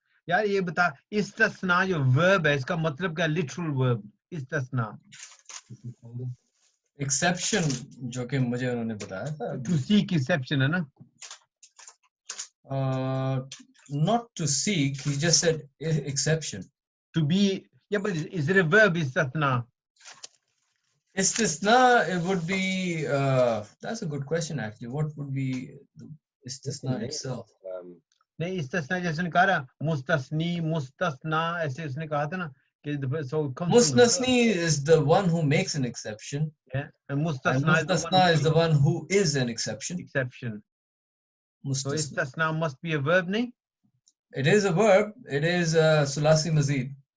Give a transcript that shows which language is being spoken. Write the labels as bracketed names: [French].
[Hindi] यार ये बता इस्तिस्ना जो verb है इसका मतलब क्या literal verb इस्तिस्ना Exception जो कि मुझे उन्होंने बताया था. [English] to seek exception है ना Not to seek, he just said exception. to be yeah but is it a verb इस्तिस्ना Istisna, it would be, that's a good question actually. What would be the istisna itself? [Hindi] नहीं इस्तिस्ना जैसे ने कहा मुस्तस्नी मुस्तास्ना ऐसे उसने कहा था ना कि [English] so it comes from the verb. Mustasni is the one who makes an exception. Yeah, and And mustasna mustasna is the one who is an exception. exception. So Mustasna. istasna must be a verb, nahi? It is a verb. It is sulasi mazid.